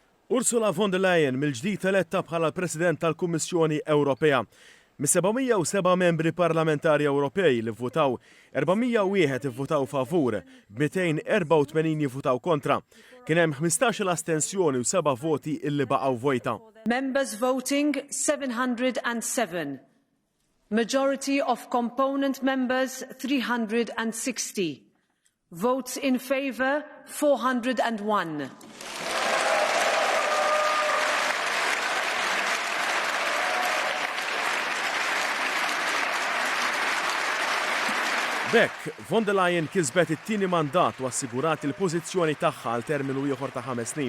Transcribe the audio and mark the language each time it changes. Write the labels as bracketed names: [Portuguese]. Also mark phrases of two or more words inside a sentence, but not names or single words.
[Maltese] Ursula von der Leyen mill-ġdid eletta bħala l-President tal-Kummissjoni Ewropea. Mis-707 membri parlamentari Ewropej li vvutaw, 401 ivvutaw favur, 284 jivvutaw kontra. Kien hemm 15 astensjoni u 7 voti illi baqgħu vojta. [English] Members voting 707. Majority of component members 360. Votes in favour 401. [Maltese] Bekk, von der Leyen kisbet it-tieni mandat u assigurat il-pożizzjoni tagħha għal terminu ieħor ta' 5 snin.